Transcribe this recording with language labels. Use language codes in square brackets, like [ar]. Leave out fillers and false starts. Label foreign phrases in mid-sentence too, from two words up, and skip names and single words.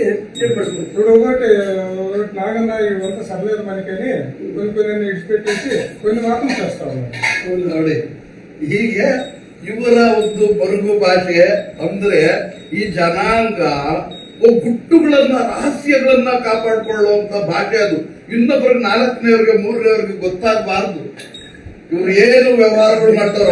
[te] ఇప్పుడు ఒకటి నాగన్న ఇవంతా సర్లేదు మనకని కొన్ని ఇడిచిపెట్టేసి కొన్ని మాత్రం చేస్తా ఉన్నాడు [kn] ನೋಡಿ. ಹೀಗೆ ಇವರ ಒಂದು ಮರುಗು ಭಾಷೆ ಅಂದ್ರೆ ಈ ಜನಾಂಗ ಗುಟ್ಟುಗಳನ್ನ ರಹಸ್ಯಗಳನ್ನ ಕಾಪಾಡ್ಕೊಳ್ಳುವಂತ ಭಾಷೆ ಅದು. ಇನ್ನೊಬ್ಬರಿಗೆ 4ನೇವರೆಗೆ 3ನೇವರೆಗೆ ಗೊತ್ತಾಗಬಾರ್ದು ಇವ್ರು ಏನು ವ್ಯವಹಾರಗಳು ಮಾಡ್ತಾರೋ.